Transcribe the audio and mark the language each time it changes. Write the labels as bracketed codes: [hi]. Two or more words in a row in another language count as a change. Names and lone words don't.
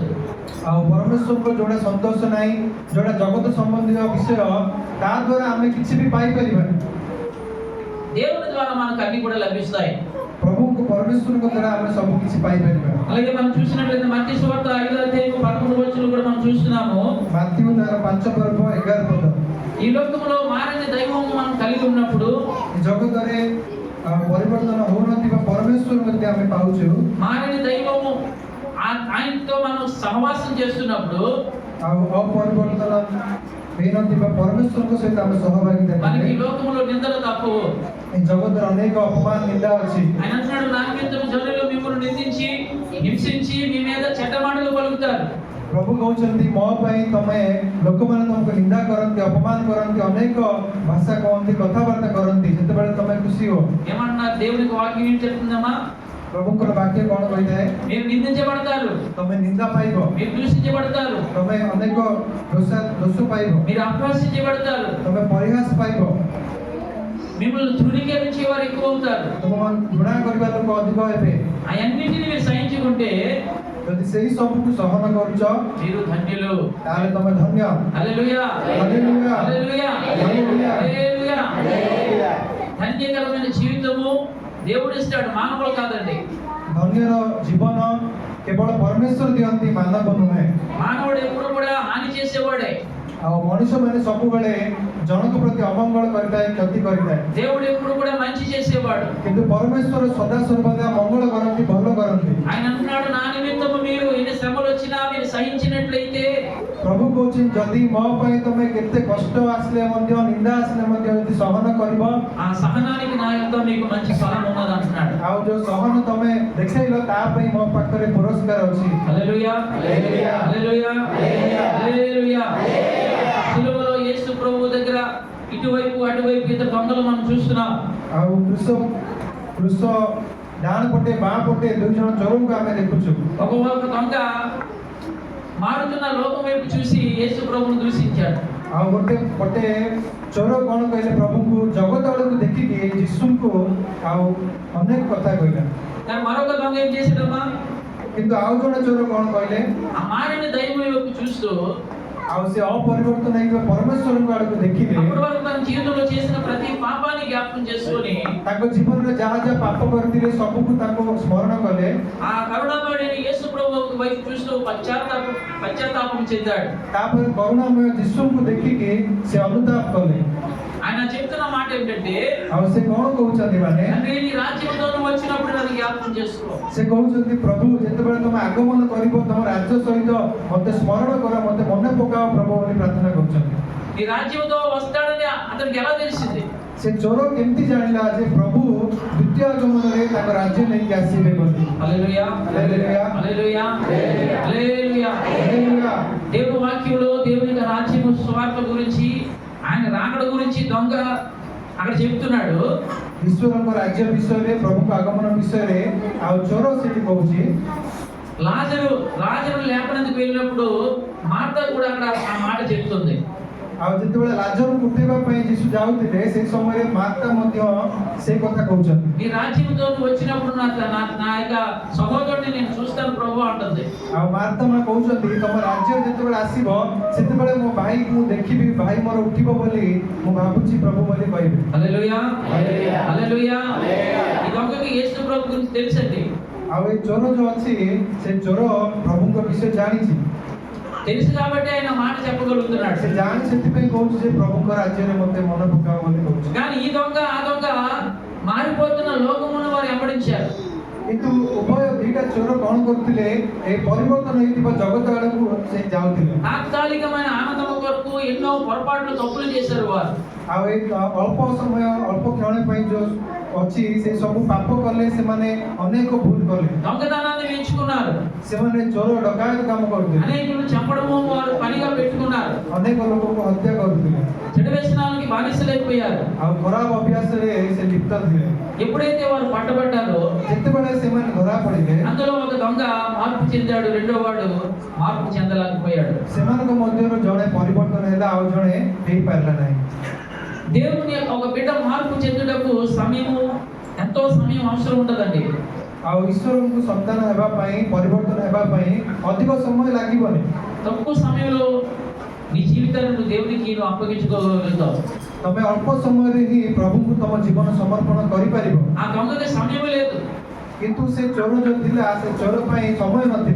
[or] ଆଉ ପରମେଶ୍ୱରଙ୍କ ଯୋଉଟା ସନ୍ତୋଷ ନାହିଁ, ଯୋଉଟା ଜଗତ ସମ୍ବନ୍ଧୀୟ ବିଷୟ, ତା ଦ୍ୱାରା ଆମେ କିଛି ବି ପାଇପାରିବାନି। [te] దేవుని ద్వారా మనకు అన్ని కూడా లభిస్తాయి. [or] ପ୍ରଭୁଙ୍କୁ ପରମେଶ୍ୱରଙ୍କ ଦ୍ୱାରା ଆମେ ସବୁ କିଛି ପାଇପାରିବା। [te] అలాగే మనం చూసినట్లయితే మత్తయి సువార్త 5:13-11 కూడా మనం చూస్తున్నాము. [or] ମାଥ୍ୟୁ ତାର 5 ପର୍ବ 11 ପଦ। [te] ఈ లోకంలో మారని దైవం మనం కలిగి ఉన్నప్పుడు, [or] ଏ ଜଗତରେ ପରିବର୍ତ୍ତନ ହଉନଥିବା ପରମେଶ୍ୱର ମଧ୍ୟ ଆମେ ପାଉଛୁ। [te] మారని దైవము ఆయనతో మనం సహవాసం చేస్తున్నప్పుడు [or] ଆଉ ଅପରିବର୍ତ୍ତନ ହେଇନଥିବା ପରମେଶ୍ୱରଙ୍କ ସହିତ ଆମେ ସହଭାଗିତା [te] మనకి ఈ [or] କଲେ [te] లోకంలో నిందలు తప్పవు. [or] ଏ ଜଗତରେ ଅନେକ ଅପମାନ ନିନ୍ଦା ଅଛି। [te] ఆయన అంటున్నాడు, నా నిమిత్తం జనులు మిమ్మల్ని నిందించి హింసించి మీ మీద చెడ్డ మాటలు పలుకుతారు. [or] ପ୍ରଭୁ କହୁଛନ୍ତି ମୋ ପାଇଁ ତମେ ଲୋକମାନେ ତମକୁ ନିନ୍ଦା କରନ୍ତି, ଅପମାନ କରନ୍ତି, ଅନେକ ଭାଷା କହନ୍ତି, କଥାବାର୍ତ୍ତା କରନ୍ତି, ସେତେବେଳେ ତମେ ଖୁସି ହୁଅ। [te] ఏమన్నా దేవునికి వాక్యం ఏం చెప్తుందమ్మా? [or] ପ୍ରଭୁଙ୍କର ବାକ୍ୟ କଣ କହିଥାଏ? [te] మీరు నిందించబడతారు, [or] ତମେ ନିନ୍ଦା ପାଇବ, [te] మీరు దూషించబడతారు, [or] ତମେ ଅନେକ ଦୋଷ ପାଇବ, [te] మీరు అపహాస్యించబడతారు, [or] ତମେ ପରିହାସ ପାଇବ, [te] మిమ్మల్ని తృణీకరించే వారు ఎక్కువ అవుతారు. [or] ତମମାନଙ୍କୁ ଘୃଣା କରିବା ଲୋକ ଅଧିକ ହେବେ। [te] అవన్నిటిని మీరు సహించుకుంటే [or] ଯଦି ସେଇ ସବୁକୁ ସହନ କରୁଛ [te] మీరు ధన్యులు. [or] ତାହେଲେ ତମେ ଧନ୍ୟ। [te] హల్లెలూయా హల్లెలూయా. హల్లెలూయా హల్లెలూయా. హల్లెలూయా. ధన్యకరమైన జీవితము దేవుడు ఇస్తాడు, మానవులు కాదండి. [or] ଧନ୍ୟର ଜୀବନ କେବଳ ପରମେଶ୍ୱର ଦିଅନ୍ତି, ମାନବ ନୁହେଁ। [te] మానవుడు ఎప్పుడు కూడా హాని చేసేవాడే. [or] ଆଉ ମଣିଷ ମାନେ ସବୁବେଳେ ଜଣଙ୍କ ପ୍ରତି ଅମଙ୍ଗଳ କରିଥାଏ, କ୍ଷତି କରିଥାଏ, [te] దేవుడు ఎప్పుడు కూడా మంచి చేసేవాడు. [or] କିନ୍ତୁ ପରମେଶ୍ୱର ସଦା ସର୍ବଦା ମଙ୍ଗଳ କରନ୍ତି, ଭଲ କରନ୍ତି। [te] ఆయన అంటున్నాడు, నా నిమిత్తము మీరు ఎన్ని శ్రమలు వచ్చినా మీరు సహించినట్లయితే, [or] ପ୍ରଭୁ କହୁଛନ୍ତି ଯଦି ମୋ ପାଇଁ ତମେ କେତେ କଷ୍ଟ ଆସିଲେ ମଧ୍ୟ, ନିନ୍ଦା ଆସିଲେ ମଧ୍ୟ ଯଦି ସହନ କରିବ, [te] ఆ సహనానికి నా యొక్క మీకు మంచి ఫలం ఉన్నది అంటున్నాడు. [or] ଆଉ ଯୋଉ ସହନ ତମେ ଦେଖେଇଲ ତା ପାଇଁ ମୋ ପାଖରେ ପୁରସ୍କାର ଅଛି। [te] హల్లెలూయా హల్లెలూయా. హల్లెలూయా హల్లెలూయా. సిలువలో యేసు ప్రభువు దగ్గర ఇటువైపు అటువైపు ఇద్దరు దొంగలు మనం చూస్తున్నాం. [or] ଆଉ କୃଷ ଡାହାଣ ପଟେ ବାଁ ପଟେ 2 ଜଣ ଚୋରଙ୍କୁ ଆମେ ଦେଖୁଛୁ। [te] ఒక దొంగ మారుతున్న లోకం వైపు చూసి యేసు ప్రభువును దూషించాడు. [or] ଆଉ ଗୋଟେ ପଟେ ଚୋର କଣ କହିଲେ, ପ୍ରଭୁଙ୍କୁ ଜଗତ ଆଡକୁ ଦେଖିକି ଯୀଶୁଙ୍କୁ ଆଉ ଅନେକ କଥା କହିଲା। [te] కానీ మరొక దొంగ ఏం చేశాడమ్మా? [or] କିନ୍ତୁ ଆଉ ଜଣେ ଚୋର କଣ କହିଲେ, [te] ఆ మారిన దైవం వైపు చూస్తూ [or] ଆଉ ସେ ଅପରିବର୍ତ୍ତନ ହେଇଥିବା ପରମେଶ୍ୱରଙ୍କ ଆଡକୁ ଦେଖିଲେ, [te] అప్పటి వరకు తన జీవితంలో చేసిన ప్రతి పాపాన్ని జ్ఞాపకం చేసుకొని [or] ତାଙ୍କ ଜୀବନରେ ଯାହା ଯାହା ପାପ କରିଥିଲେ ସବୁକୁ ତାଙ୍କୁ ସ୍ମରଣ କଲେ, [te] ఆ కరుణామయుడైన యేసు ప్రభువుకు వైపు చూస్తూ పశ్చాత్తాపం చెందాడు. [or] ତାପରେ କରୁଣାମୟ ଯୀଶୁଙ୍କୁ ଦେଖିକି ସେ ଅନୁତାପ କଲେ। [te] ఆయన చెప్తున్న మాట ఏంటంటే, [or] ଆଉ ସେ କଣ କହୁଛନ୍ତି ମାନେ [te] తండ్రి నీ రాజ్యంతో నువ్వు వచ్చినప్పుడు నన్ను జ్ఞాపకం చేసుకో. [or] ସେ କହୁଛନ୍ତି ପ୍ରଭୁ ଯେତେବେଳେ ତମେ ଆଗମନ କରିବ ତମ ରାଜ୍ୟ ସହିତ ମତେ ସ୍ମରଣ କର, ମତେ ମନେ ପକାଅ ପ୍ରଭୁ ବୋଲି ପ୍ରାର୍ଥନା କରୁଛନ୍ତି। [te] నీ రాజ్యంతో వస్తాడని అతనికి ఎలా తెలిసింది? [or] ସେ ଚୋର କେମିତି ଜାଣିଲା ଯେ ପ୍ରଭୁ ଦ୍ୱିତୀୟ ଆଗମନରେ ତାଙ୍କ ରାଜ୍ୟ ନେଇକି ଆସିବେ ବୋଲି? [te] హల్లెలూయా, హల్లెలూయా, హల్లెలూయా, హల్లెలూయా. హల్లెలూయా। దేవుని వాక్యంలో దేవుని యొక్క రాజ్యము సువార్త గురించి, ఆయన రాకడ గురించి దొంగ అక్కడ చెప్తున్నాడు. [or] ଈଶ୍ୱରଙ୍କ ରାଜ୍ୟ ବିଷୟରେ, ପ୍ରଭୁଙ୍କ ଆଗମନ ବିଷୟରେ ଆଉ ଚୋର ସେଠି କହୁଛି। [te] లాజరు లేపనందుకు వెళ్ళినప్పుడు మార్తా కూడా అక్కడ ఆ మాట చెప్తుంది. [or] ଆଉ ଯେତେବେଳେ ଲାଜରକୁ ଉଠେଇବା ପାଇଁ ଯୀଶୁ ଯାଉଥିଲେ ସେ ସମୟରେ ମାର୍ତା ମଧ୍ୟ ସେ କଥା କହୁଛନ୍ତି। [te] నీ రాజ్యంతో నువ్వు వచ్చినప్పుడు నా యొక్క సహోదరుడిని నేను చూస్తాను ప్రభు అంటుంది। [or] ଆଉ ମାର୍ତା ମା କହୁଛନ୍ତି ତମ ରାଜ୍ୟ ଯେତେବେଳେ ଆସିବ ସେତେବେଳେ ମୋ ଭାଇକୁ ମୁଁ ଦେଖିବି, ଭାଇ ମୋର ଉଠିବ ବୋଲି ମୁଁ ଭାବୁଛି ପ୍ରଭୁ ବୋଲି କହିବେ। [te] హల్లెలూయా, హల్లెలూయా। ఈ దొంగకి యేసు ప్రభు గురించి తెలుసండి। [or] ଆଉ ଏ ଚୋର ଯୋଉ ଅଛି ସେ ଚୋର ପ୍ରଭୁଙ୍କ ବିଷୟ ଜାଣିଛି। [te] తెలుసు కాబట్టి ఆయన మాట చెప్పగలుగుతున్నాడు। [or] ସେ ଜାଣି ସେଥିପାଇଁ କହୁଛି ଯେ ପ୍ରଭୁଙ୍କ ରାଜ୍ୟରେ ମୋତେ ମନେ ପକାଅ ବୋଲି କହୁଛି। [te] కానీ ఈ దొంగ ఆ దొంగ మారిపోతున్న లోకమును వారు వెంబడించారు। [or] କିନ୍ତୁ ଉଭୟ ଦିଟା ଚୋର କଣ କରୁଥିଲେ, ଏ ପରିବର୍ତ୍ତନ ହେଇଥିବା ଜଗତ ଆଡକୁ ସେ ଯାଉଥିଲେ। [te] తాత్కాలికమైన ఆనందం కొరకు ఎన్నో పొరపాట్లు తప్పులు చేశారు వారు। [or] ଆଉ ଏ ଅଳ୍ପ ସମୟ ଅଳ୍ପ କ୍ଷଣ ପାଇଁ ଯୋଉ ଅଛି ସେ ସବୁ ପାପ କଲେ, ସେମାନେ ଅନେକ ଭୁଲ କଲେ। [te] దొంగతనాన్ని ఎంచుకున్నారు, [or] ସେମାନେ ଚୋର ଡକାୟତ କାମ କରୁଥିଲେ, [te] అనేకులను చంపడము వారు పనిగా పెట్టుకున్నారు, [or] ଅନେକ ଲୋକଙ୍କୁ ହତ୍ୟା କରୁଥିଲେ, [te] చెడు వ్యసనాలకి బానిసలైపోయారు। [or] ଆଉ ଖରାପ ଅଭ୍ୟାସରେ ସେ ଲିପ୍ତ ଥିଲେ। [te] ఎప్పుడైతే వారు పట్టబడ్డారో [or] ଯେତେବେଳେ ସେମାନେ ଧରା ପଡିଲେ [te] అందులో ఒక దొంగ మార్పు చెందాడు, రెండో వాడు మార్పు చెందలేకపోయాడు। [or] ସେମାନଙ୍କ ମଧ୍ୟରୁ ଜଣେ ପରିବର୍ତ୍ତନ ହେଲା, ଆଉ ଜଣେ ହେଇପାରିଲା ନାହିଁ। [te] దేవుని యొక్క ఒక బిడ్డ మార్పు చెందుటకు ఎంతో సమయం అవసరం ఉంటుందండి। [or] ଆଉ ଈଶ୍ୱରଙ୍କୁ ସନ୍ତାନ ହେବା ପାଇଁ, ପରିବର୍ତ୍ତନ ହେବା ପାଇଁ ଅଧିକ ସମୟ ଲାଗିବନି। [te] తక్కువ సమయంలో నీ జీవితాన్ని నువ్వు దేవునికి నువ్వు అప్పగించుకోగలుగుతావు। [or] ତମେ ଅଳ୍ପ ସମୟରେ ହିଁ ପ୍ରଭୁଙ୍କୁ ତମ ଜୀବନ ସମର୍ପଣ କରିପାରିବ। [te] ఆ దొంగకి సమయం లేదు, [or] କିନ୍ତୁ ସେ ଚୋର ଯୋଉ ଥିଲା ସେ ଚୋର ପାଇଁ ସମୟ ନଥିଲା।